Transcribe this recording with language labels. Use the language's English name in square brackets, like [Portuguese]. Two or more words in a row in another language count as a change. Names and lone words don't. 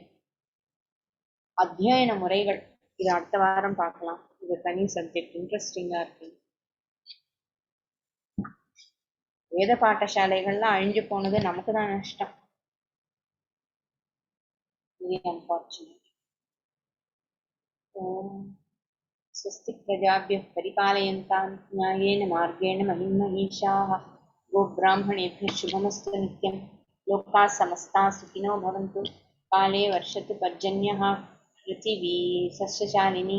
[Tamil] அத்தியன முறைகள் இது அடுத்த வாரம் பார்க்கலாம். இது தனி சப்ஜெக்ட், இன்ட்ரெஸ்டிங்கா இருக்கு. வேத பாடசாலைகள்லாம் அழிஞ்சு போனது நமக்கு தான் நஷ்டம். [English] very unfortunate. [Sanskrit] ஓம் स्वस्ति प्रजाभ्यः परिपालयन्तां न्यायेन मार्गेण महिमहीषाः। गोब्राह्मणेभ्यः शुभमस्तु नित्यं। लोकाः समस्ताः सुखिनो भवन्तु। काले वर्षतु पर्जन्यः। पृथिवी सस्यशालिनी।